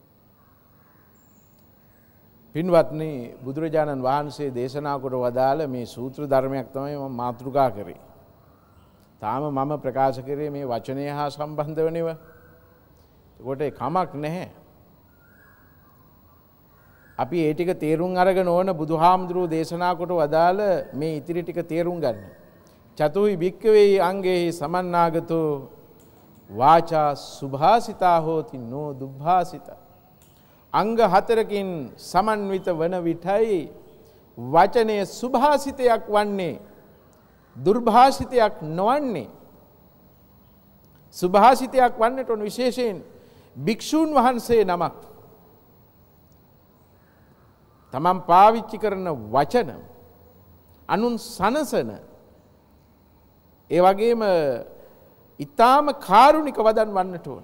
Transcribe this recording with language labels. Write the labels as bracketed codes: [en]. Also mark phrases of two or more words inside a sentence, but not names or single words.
[si] පින්වත්නි, බුදුරජාණන් වහන්සේ දේශනා කොට වදාළ මේ සූත්‍ර ධර්මයක් තමයි මම මාතෘකා කරේ. තාම මම ප්‍රකාශ කරේ මේ වචනය හා සම්බන්ධව නෙවෙයි. ඒකට කමක් නැහැ. අපි ඒ ටික තේරුම් අරගෙන ඕන බුදුහාමුදුරුවෝ දේශනා කොට වදාළ මේ ඉතිරි ටික තේරුම් ගන්න. [pi] චතුයි භික්ඛවේ අංගේහි සමන්නාගතෝ වාචා සුභාසිතා හෝති නෝ දුභාසිතා. [si] අංග හතරකින් සමන්විත වන විටයි වචනය සුභාසිතයක් වන්නේ, දුර්භාසිතයක් නොවන්නේ. සුභාසිතයක් වන්නට ඕන විශේෂයෙන් භික්ෂූන් වහන්සේ නමක් තමන් පාවිච්චි කරන වචන අනුන් සනසන, ඒ වගේම ඊටාම කාරුණික වදන් වන්නට ඕන.